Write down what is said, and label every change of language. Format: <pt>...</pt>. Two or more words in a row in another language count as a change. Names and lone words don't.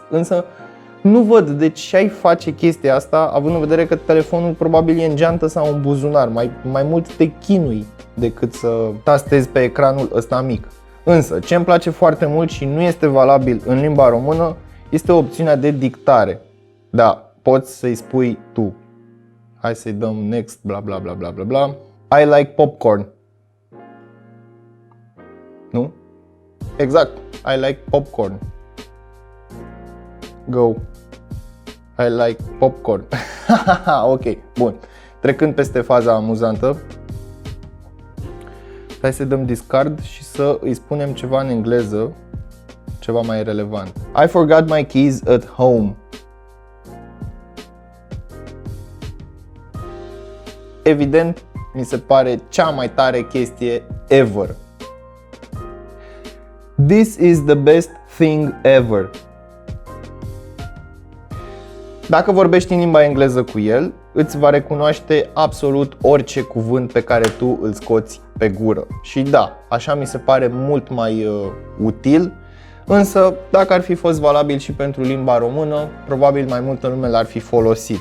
<ro>Însă nu văd de ce ai face chestia asta având în vedere că telefonul probabil e în geantă sau în buzunar. Mai mult te chinui decât să tastezi pe ecranul ăsta mic. Însă, ce îmi place foarte mult și nu este valabil în limba română este opțiunea de dictare. Da, poți să-i spui tu. Hai să-i dăm next, bla bla bla bla bla bla.</ro> <en>I like popcorn. Nu?</en> <ro>Exact.</ro> <en>I like popcorn. Go. I like popcorn.</en> <ro>Ok, bun. Trecând peste faza amuzantă, hai să dăm discard și să îi spunem ceva în engleză, ceva mai relevant.</ro> <en>I forgot my keys at home.</en> <ro>Evident, mi se pare cea mai tare chestie ever.</ro> <en>This is the best thing ever.</en> <ro>Dacă vorbești în limba engleză cu el, îți va recunoaște absolut orice cuvânt pe care tu îl scoți pe gură. Și da, așa mi se pare mult mai util, însă dacă ar fi fost valabil și pentru limba română, probabil mai multă lume l-ar fi folosit.</ro>